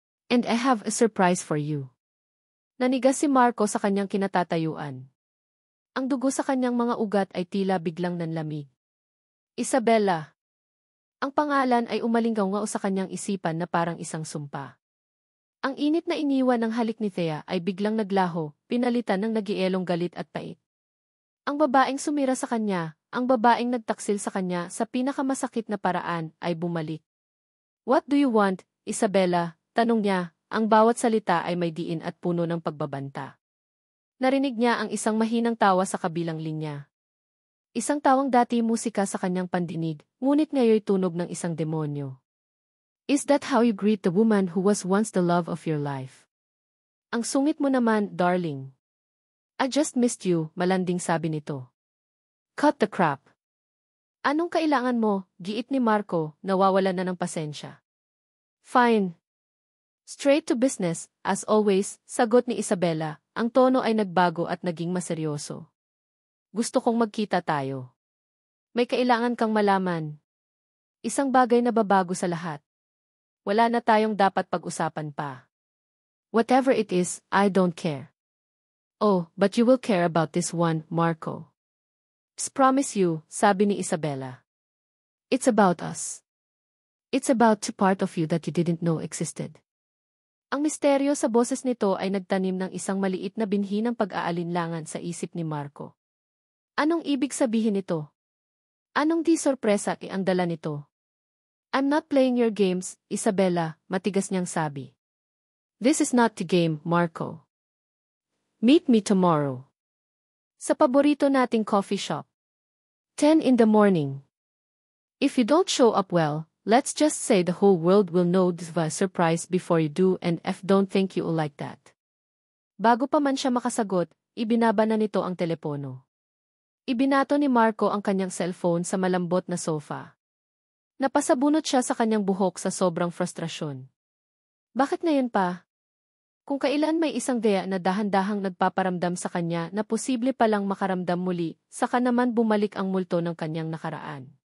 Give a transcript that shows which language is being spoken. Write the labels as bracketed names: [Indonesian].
[English] And I have a surprise for you. [Filipino] Nanigas si Marco sa kanyang kinatatayuan. Ang dugo sa kanyang mga ugat ay tila biglang nanlamig. Isabella. Ang pangalan ay umalinggaw sa kanyang isipan na parang isang sumpa. Ang init na iniwan ng halik ni Thea ay biglang naglaho, pinalitan ng nagielong galit at pait. Ang babaeng sumira sa kanya, ang babaeng nagtaksil sa kanya sa pinakamasakit na paraan ay bumalik. [English] What do you want, Isabella? [Filipino] Tanong niya, ang bawat salita ay may diin at puno ng pagbabanta. Narinig niya ang isang mahinang tawa sa kabilang linya. Isang tawang dati musika sa kanyang pandinig, ngunit ngayoy tunog ng isang demonyo. [English] Is that how you greet the woman who was once the love of your life? [Filipino] Ang sungit mo naman, darling. [English] I just missed you, [Filipino] malanding sabi nito. [English] Cut the crap. [Filipino] Anong kailangan mo, giit ni Marco, nawawalan na ng pasensya. [English] Fine. Straight to business, as always, [Filipino] sagot ni Isabella, ang tono ay nagbago at naging maseryoso. Gusto kong magkita tayo. May kailangan kang malaman. Isang bagay na babago sa lahat. Wala na tayong dapat pag-usapan pa. [English] Whatever it is, I don't care. Oh, but you will care about this one, Marco. Promise you, [Filipino] sabi ni Isabella. [English] It's about us. It's about the part of you that you didn't know existed. [Filipino] Ang misteryo sa boses nito ay nagtanim ng isang maliit na binhi ng pag-aalinlangan sa isip ni Marco. Anong ibig sabihin nito? Anong di sorpresa ang dala nito? [English] I'm not playing your games, Isabella, [Filipino] matigas niyang sabi. [English] This is not the game, Marco. Meet me tomorrow. [Filipino] Sa paborito nating coffee shop. 10 in the morning. [English] If you don't show up well, let's just say the whole world will know this was a surprise before you do and if don't think you'll like that. [Filipino] Bago pa man siya makasagot, ibinaba na nito ang telepono. Ibinato ni Marco ang kanyang cellphone sa malambot na sofa. Napasabunot siya sa kanyang buhok sa sobrang frustrasyon. Bakit ngayon pa? Kung kailan may isang Thea na dahan-dahang nagpaparamdam sa kanya na posible palang makaramdam muli, saka naman bumalik ang multo ng kanyang nakaraan.